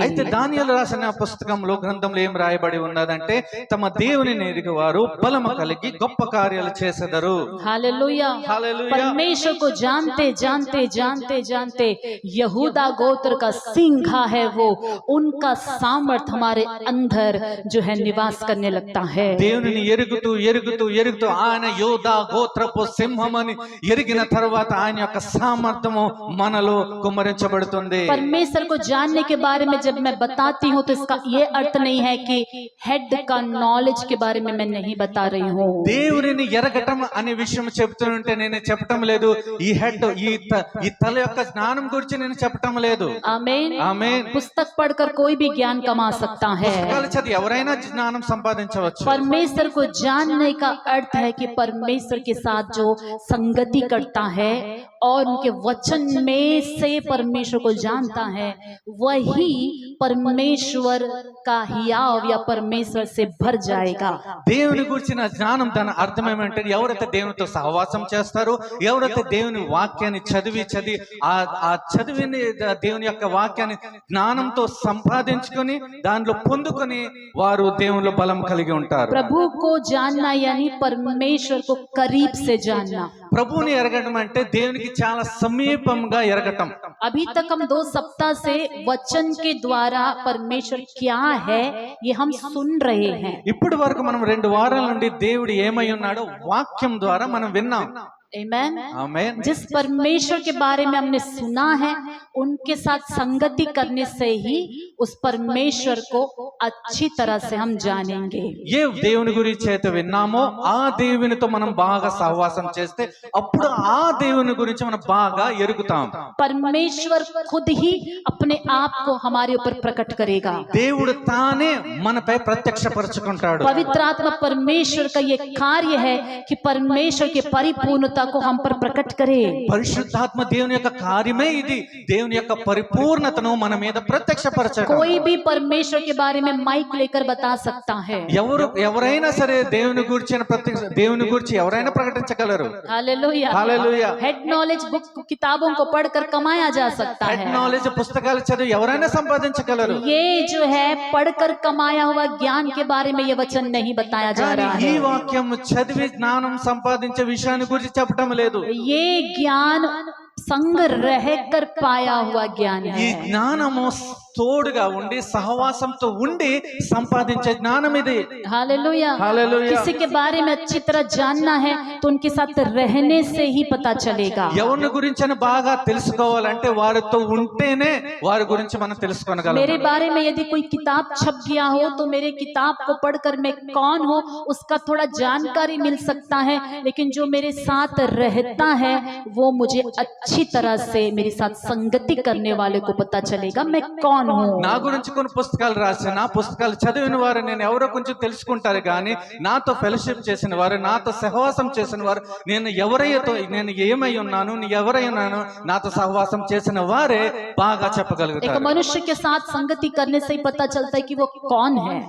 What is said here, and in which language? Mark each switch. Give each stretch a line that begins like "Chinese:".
Telugu: అయితే దానియేలు రాసిన పుస్తకంలో గ్రంథంలో ఏం రాయబడి ఉన్నదంటే, తమ దేవుని ఎరిగి వారు బలము కలిగి గొప్ప కార్యాలు చేసెదరు।
Hindi: हालेलुया। हालेलुया। परमेश्वर को जानते जानते जानते जानते यहूदा गोत्र का सिंघा है वो, उनका सामर्थ हमारे अंदर जो है निवास करने लगता है।
Telugu: దేవునిని ఎరుగుతూ ఎరుగుతూ ఎరుగుతూ ఆయన యోధా గోత్రపు సింహమని ఎరిగిన తర్వాత ఆయన యొక్క సామర్థ్యము మనలో కుమ్మరించబడుతుంది।
Hindi: परमेश्वर को जानने के बारे में जब मैं बताती हूँ, तो इसका ये अर्थ नहीं है कि हेड का नॉलेज के बारे में मैं नहीं बता रही हूँ।
Telugu: దేవునిని ఎరగటం అనే విషయం చెప్తుంటే నేను చెప్పటం లేదు, ఈ హెడ్ ఈ తల యొక్క జ్ఞానం గురించి నేను చెప్పటం లేదు।
Hindi: आमीन।
Telugu: ఆమేన్।
Hindi: पुस्तक पढ़कर कोई भी ज्ञान कमा सकता है।
Telugu: పుస్తకాలు చదివి ఎవరైనా జ్ఞానం సంపాదించవచ్చు।
Hindi: परमेश्वर को जानने का अर्थ है कि परमेश्वर के साथ जो संगति करता है और उनके वचन में से परमेश्वर को जानता है, वही परमेश्वर का हियाव या परमेश्वर से भर जाएगा।
Telugu: దేవుని గురించిన జ్ఞానం దాని అర్థం ఏమంటే, ఎవరైతే దేవునితో సహవాసం చేస్తారో, ఎవరైతే దేవుని వాక్యాన్ని చదివి ఆ చదివిని దేవుని యొక్క వాక్యాన్ని జ్ఞానంతో సంపాదించుకొని దానిలో పొందుకొని వారు దేవునిలో బలం కలిగి ఉంటారు।
Hindi: प्रभु को जानना यानी परमेश्वर को करीब से जानना।
Telugu: ప్రభువుని ఎరగడం అంటే దేవునికి చాలా సమీపంగా ఎరగటం।
Hindi: अभी तक हम 2 सप्ताह से वचन के द्वारा परमेश्वर क्या है ये हम सुन रहे हैं।
Telugu: ఇప్పటి వరకు మనం 2 వారాల నుండి దేవుడు ఏమై ఉన్నాడో వాక్యం ద్వారా మనం విన్నాం।
Hindi: आमीन।
Telugu: ఆమేన్।
Hindi: जिस परमेश्वर के बारे में हमने सुना है, उनके साथ संगति करने से ही उस परमेश्वर को अच्छी तरह से हम जानेंगे।
Telugu: ఏ దేవుని గురించి అయితే విన్నామో ఆ దేవునితో మనం బాగా సహవాసం చేస్తే అప్పుడు ఆ దేవుని గురించి మనం బాగా ఎరుగుతాం।
Hindi: परमेश्वर खुद ही अपने आप को हमारे ऊपर प्रकट करेगा।
Telugu: దేవుడు తానే మనపై ప్రత్యక్షపరచుకుంటాడు।
Hindi: पवित्र आत्मा परमेश्वर का ये कार्य है कि परमेश्वर की परिपूर्णता को हम पर प्रकट करे।
Telugu: పరిశుద్ధాత్మ దేవుని యొక్క కార్యమే ఇది, దేవుని యొక్క పరిపూర్ణతను మన మీద ప్రత్యక్షపరచడం।
Hindi: कोई भी परमेश्वर के बारे में माइक लेकर बता सकता है।
Telugu: ఎవరైనా సరే దేవుని గురించి ఎవరైనా ప్రకటించగలరు।
Hindi: हालेलुया।
Telugu: హల్లెలూయా।
Hindi: हेड नॉलेज बुक किताबों को पढ़कर कमाया जा सकता
English: హెడ్
Hindi: है।
Telugu: నాలెడ్జ్ పుస్తకాలు చదివి ఎవరైనా సంపాదించగలరు।
Hindi: ये जो है पढ़कर कमाया हुआ ज्ञान के बारे में ये वचन नहीं बताया जा
Telugu: కానీ
Hindi: रहा
Telugu: ఈ
Hindi: है।
Telugu: వాక్యం చదివి జ్ఞానం సంపాదించే విషయాన్ని గురించి చెప్పడం లేదు।
Hindi: ये ज्ञान संग रहकर पाया हुआ ज्ञान
Telugu: ఈ
Hindi: है।
Telugu: జ్ఞానము తోడుగా ఉండి సహవాసంతో ఉండి సంపాదించే జ్ఞానం ఇది.
Hindi: हालेलुया। हालेलुया। किसी के बारे में अच्छी तरह जानना है तो उनके साथ रहने से ही पता चलेगा।
Telugu: ఎవరి గురించి బాగా తెలుసుకోవాలంటే వారితో ఉంటేనే వారి గురించి మనం తెలుసుకోగలం.
Hindi: मेरे बारे में यदि कोई किताब छप गया हो तो मेरे किताब को पढ़कर मैं कौन हूँ उसका थोड़ा जानकारी मिल सकता है, लेकिन जो मेरे साथ रहता है वो मुझे अच्छी तरह से मेरे साथ संगति करने वाले को पता चलेगा मैं कौन हूँ।
Telugu: నా గురించి కొన్ని పుస్తకాలు రాసిన పుస్తకాలు చదివిన వారు నేను ఎవరో కొంచెం తెలుసుకుంటారు కానీ నాతో ఫెలోషిప్ చేసిన వారు నాతో సహవాసం చేసిన వారు నేను ఏమై ఉన్నాను ఎవరై ఉన్నాను నాతో సహవాసం చేసిన వారే బాగా
Hindi: एक
Telugu: చెప్పగలుగుతారు.
Hindi: मनुष्य के साथ संगति करने से ही पता चलता है कि वो कौन है।